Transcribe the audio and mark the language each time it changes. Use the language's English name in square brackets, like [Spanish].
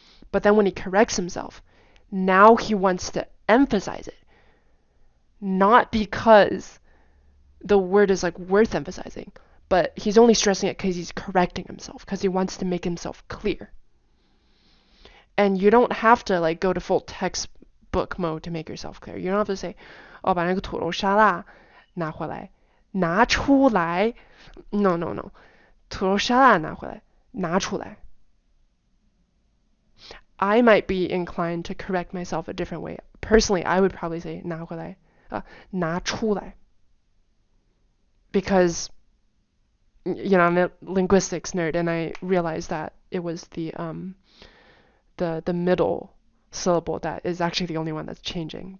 [English] But then when he corrects himself, now he wants to emphasize it, not because the word is like worth emphasizing, but he's only stressing it because he's correcting himself, because he wants to make himself clear. And you don't have to like go to full textbook mode to make yourself clear. You don't have to say, [Chinese] 哦，把那个土豆沙拉拿回来，拿出来。 [English] No. [Chinese] 土豆沙拉拿回来，拿出来. [English] I might be inclined to correct myself a different way. Personally, I would probably say [Chinese] 拿回来，拿出来. [English] Because, I'm a linguistics nerd, and I realized that it was the middle syllable that is actually the only one that's changing.